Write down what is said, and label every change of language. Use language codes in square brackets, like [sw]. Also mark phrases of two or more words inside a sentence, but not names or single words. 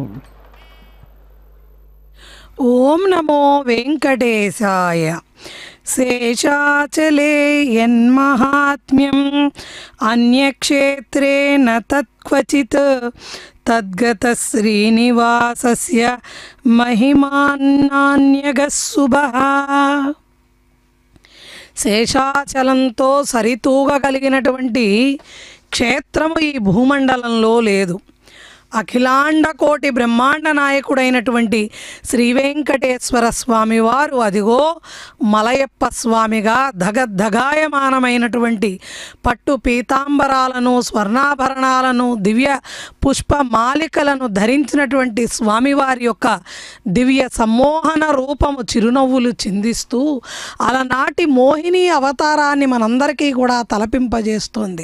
[sa] ओम नमो वेंकटेशाय. शेषाचले यन्महात्म्यम् अन्यक्षेत्रे न तत्क्वचित् तद्गतः श्रीनिवासस्य महिमान्नान्यगः शुभः. [te] శేషాచలంతో సరితూగగలిగినటువంటి క్షేత్రము ఈ భూమండలంలో లేదు. అఖిలాండ కోటి బ్రహ్మాండ నాయకుడైనటువంటి శ్రీ వెంకటేశ్వర స్వామి వారు అదిగో మలయప్ప స్వామిగా ధగద్ధగాయమానమైనటువంటి పట్టు పీతాంబరాలను స్వర్ణాభరణాలను దివ్య పుష్పమాలికలను ధరించినటువంటి స్వామివారి యొక్క దివ్య సమ్మోహన రూపము చిరునవ్వులు చిందిస్తూ అలనాటి మోహిని అవతారాన్ని మనందరికీ కూడా తలపింపజేస్తుంది.